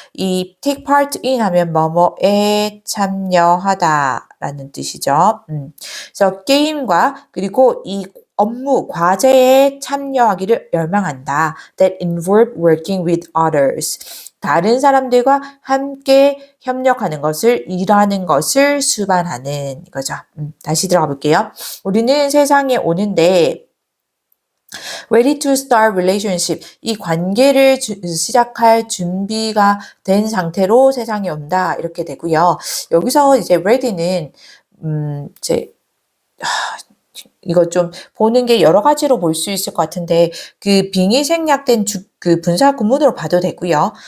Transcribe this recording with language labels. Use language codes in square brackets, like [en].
[ko] 이 [en] take part in [ko] 하면 뭐뭐에 참여하다 라는 뜻이죠. 그래서 게임과 그리고 이 업무, 과제에 참여하기를 열망한다. [en] That involve working with others. [ko] 다른 사람들과 함께 협력하는 것을, 일하는 것을 수반하는 거죠. 다시 들어가 볼게요. 우리는 세상에 오는데 [en] ready to start relationship. [ko] 이 관계를 시작할 준비가 된 상태로 세상에 온다. 이렇게 되고요. 여기서 이제 ready는 이거 좀 보는 게 여러 가지로 볼 수 있을 것 같은데 그 빙의 생략된 그 분사 구문으로 봐도 되고요.